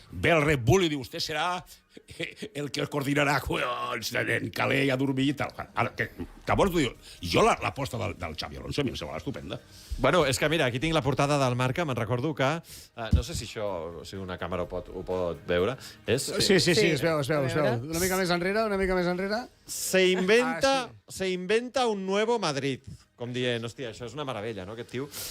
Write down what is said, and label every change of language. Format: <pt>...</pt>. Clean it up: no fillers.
<ca>Ve el Red Bull i diu,</ca> <es>usted</es> <ca>serà el que coordinarà en Calais a dormir i tal. Llavors tu dius, jo l'aposta del Xavi Alonso a mi em sembla estupenda. Bueno, és que mira, aquí tinc la portada del Marca, me'n recordo que... no sé si això, si una càmera ho pot veure. Sí, es veu. Una mica més enrere.</ca> <es>Se inventa un nuevo Madrid.</es> <ca>Com dient, hòstia, això és una meravella, no, aquest tio?</ca>